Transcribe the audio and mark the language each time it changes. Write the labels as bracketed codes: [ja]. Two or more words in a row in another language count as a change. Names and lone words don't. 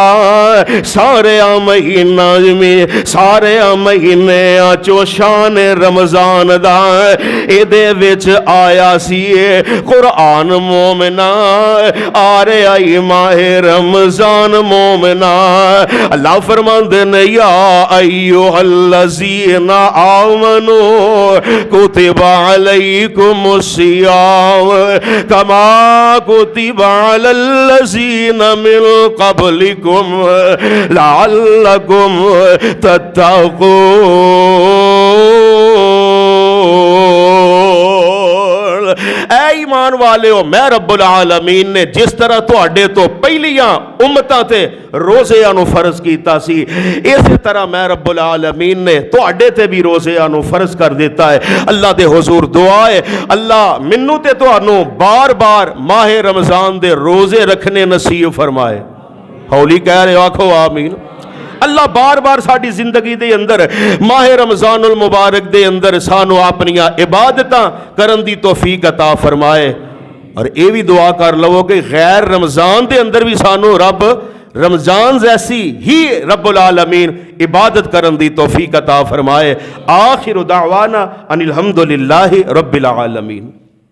[pa] سارے مہینہ میں سارے مہینے چوں شان رمضان دا ایہدے وچ آیا سی قرآن مومنا. آ رہا ماہِ رمضان مومنا. اللہ فرماندے نے [ar] يا أيها الذين آمنوا كتب عليكم الصيام كما كتب على الذين من قبلكم لعلكم تتقون. [pa] اے ایمان والے ہو، میں رب العالمین نے جس طرح تہاڈے توں پہلیاں امتاں تے روزیاں نوں فرض کیتا سی، اس طرح میں رب العالمین نے تہاڈے تے وی روزیاں نوں فرض کر دتا اے. اللہ دے حضور دعا اے، اللہ مینوں تے تہانوں بار بار ماہِ رمضان دے روزے رکھنے نصیب فرمائے. ہولی کہہ رہے ہو، آکھو آمین. اللہ بار بار ساڈی زندگی دے اندر ماہِ رمضان المبارک دے اندر سانوں اپنیاں عبادتاں کرن دی توفیق عطا فرمائے. اور ایہ وی دعا کر لوو کہ غیر رمضان دے اندر وی سانوں رب رمضان جیسی ای رب العالمین عبادت کرن دی توفیق عطا فرمائے. [ar] آخر دعوانا أن الحمد لله رب العالمين.